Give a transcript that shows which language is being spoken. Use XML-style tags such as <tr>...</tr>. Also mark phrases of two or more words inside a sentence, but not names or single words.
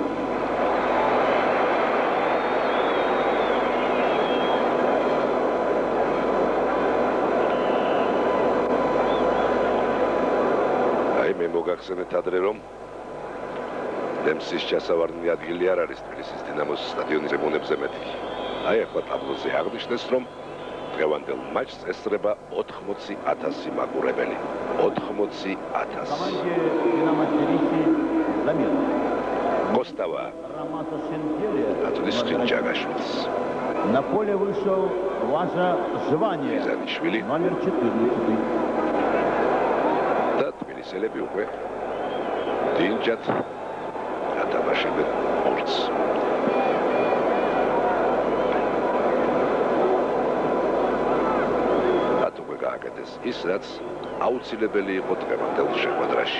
<ka>მე მოგახსენეთ ადრე რომ დემსის ჩასავარდნი ადგილი არ არის თბილისის დინამოს სტადიონის ემონებზე მეთქი. აი ახლა ტაბლოზე აღნიშნეს რომ დღევანდელ მატჩს ესწრება 80,000 მაყურებელი. 80,000.</ka> <ru>Команде «Динамо Тбилиси» замена. Костава. Рамаза Шенкелия. Атудис Хинчагашвили. На поле вышел Важа Жвания. Хизанишвили. Номер 14.</ru> <ka>და თბილისელები უკვე დინჯად ათამაშებენ ორს. მათ უკვე გააკეთეს ის, რაც აუცილებელი იყო დღევანდელ შეხვედრაში.</ka>